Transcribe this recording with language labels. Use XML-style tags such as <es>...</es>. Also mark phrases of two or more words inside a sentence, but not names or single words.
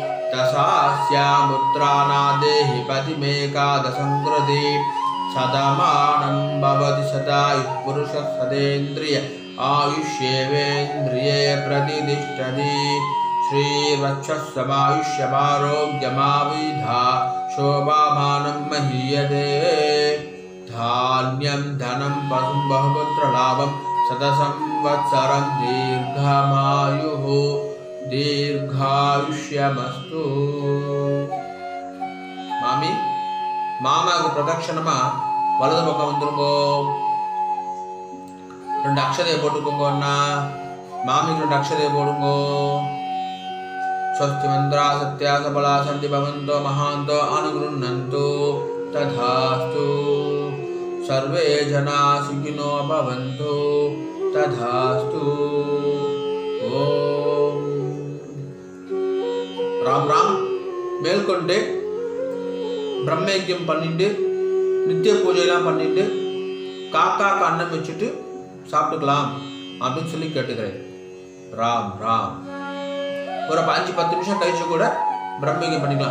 <sa>दशास्यामुत्रानादेहि पतिमेकादशङ्कृति सदमानं भवति सदायुः पुरुषः सदेन्द्रिय आयुष्येवेन्द्रिये प्रतिष्ठति श्रीवक्षस्समायुष्यमारोग्यमाविधा शोभामानं महीयते धान्यं धनं पशुं बहुपुत्रलाभं सतसं संवत्सरं दीर्घमायुः दीर्घायुष्यमस्तु</sa> <ta>மாமி மாமாவுக்கு பிரதட்சணமா வலது பக்கம் வந்துருங்கோ. 2 அக்ஷதையை போட்டுக்கோங்க அண்ணா. மாமிக்கு 2 அக்ஷதையை போடுங்கோ.</ta> <sa>स्वस्ति मंत्रा सत्या सबला सन्ति भवन्तो महान्तो अनुगृह्णन्तु तथास्तु सर्वे जना सुखिनो भवन्तु तथास्तु. ओम राम राम.</sa> <ta>மேல்கொண்டு பிரம்மயஜ்யம் பண்ணிட்டு நித்திய பூஜையெல்லாம் பண்ணிட்டு காக்காக்கு அன்னம் வச்சுட்டு சாப்பிட்டுக்கலாம் அப்படின்னு சொல்லி கேட்டுக்கிறேன். ராம் ராம். ஒரு 5-10 நிமிஷம் கழிச்சு கூட பிரம்மயஜ்யம் பண்ணிக்கலாம்.</ta>